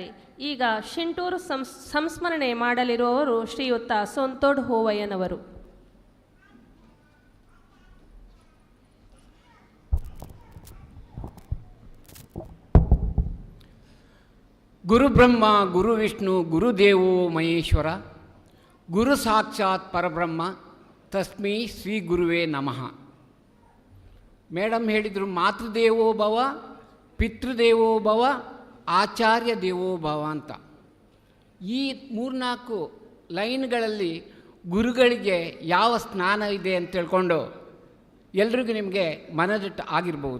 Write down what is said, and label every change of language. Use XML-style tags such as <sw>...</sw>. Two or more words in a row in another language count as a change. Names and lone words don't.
<kn>ಈಗ ಶಿಂಟೂರು ಸಂಸ್ಮರಣೆ ಮಾಡಲಿರುವವರು ಶ್ರೀಯುತ ಸೊಂತೋಡ್ ಹೂವಯ್ಯನವರು.</kn> <sa>ಗುರುಬ್ರಹ್ಮ ಗುರು ವಿಷ್ಣು ಗುರುದೇವೋ ಮಹೇಶ್ವರ ಗುರು ಸಾಕ್ಷಾತ್ ಪರಬ್ರಹ್ಮ ತಸ್ಮೈ ಶ್ರೀ ಗುರುವೇ ನಮಃ.</sa> <kn>ಮೇಡಮ್ ಹೇಳಿದರು,</kn> <sa>ಮಾತೃದೇವೋ ಭವ, ಪಿತೃದೇವೋ ಭವ, ಆಚಾರ್ಯ ದೇವೋ ಭವ</sa> <kn>ಅಂತ. ಈ 3-4 ಲೈನ್ಗಳಲ್ಲಿ ಗುರುಗಳಿಗೆ ಯಾವ ಸ್ನಾನ ಇದೆ ಅಂತ ತಿಳ್ಕೊಂಡು ಎಲ್ರಿಗೂ ನಿಮಗೆ ಮನದಟ್ಟು ಆಗಿರ್ಬೋದು.</kn>